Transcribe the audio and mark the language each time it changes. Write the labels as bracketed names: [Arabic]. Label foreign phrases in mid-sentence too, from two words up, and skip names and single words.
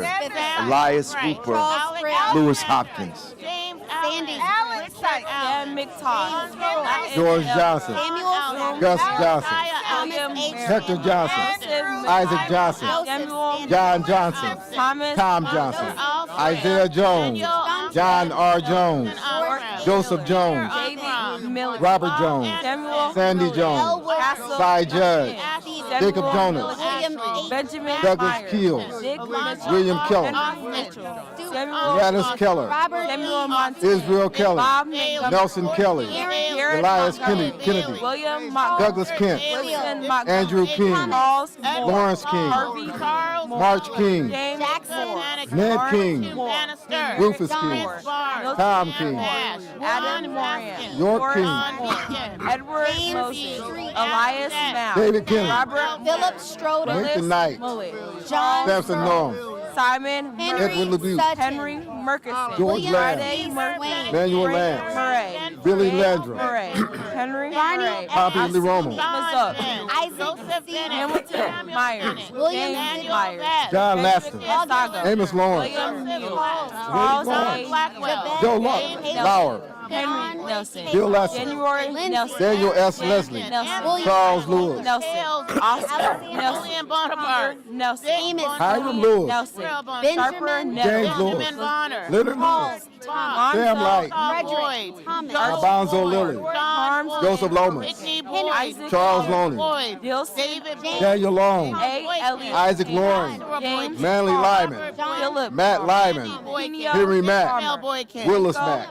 [English] Elias Hooper. Lewis Hopkins. Sandy. Dan McTodd. George Johnson. Samuel. Gus Johnson. Thomas H. Hector Johnson. Isaac Johnson. John Johnson. Tom Johnson. Isaiah Jones. John R. Jones. Joseph Jones. Robert Jones. Sandy Jones. Cy Judge. Jacob Jonas. Benjamin Douglas Myers. Keels. Dick Mitchell. William Keller. Henry Mitchell. Gladys Keller. Samuel Montana. Israel Kelly. Bob McGovern. Nelson Kelly. Garrett Elias Montgomery. Kennedy. William Montgomery. Douglas Kent. Wilson Montgomery. Andrew King. Charles Moore. Lawrence King. Harvey Charles Moore. March King. James Moore. Ned King. Moore. Rufus King. Tom King. Adam Moran. York King. Moore. Edward Moses. Elias Mao. David Kennedy. Robert Philip Stroder. Nathan Knight. John Samson Norm. Simon Henry Edward LeBute. Sutton. Henry Murkison. George William Lamb. D. Swain. Manuel Frank Lance. Murray. Billy James Landrum. Murray. Henry Barney Murray. Poppy Lee Romo. Thomas Up. Isaac C. Hamilton Myers. William James C. Myers. John Laston. Saga. Amos Lawrence. William Neal. Charles A. Joe Lauer. Henry Nelson. Bill Leslie. January Nelson. Daniel S. Leslie. Nelson. Charles Lewis. Nelson. Oscar Nelson. Bonaparte. Nelson. Hiram Lewis. Nelson. Sharper James Nelson. Lewis. Benjamin Bonner. Leonard Lewis. Sam Light. Boyd. Alfonso Lilly. John Joseph Lomas. Whitney Boyd. Charles Loney. Boyd. David Daniel Long. Elliott. Isaac Lawrence. James Manley Lyman. Philip. Matt Lyman. Henry Mack. Willis Mack.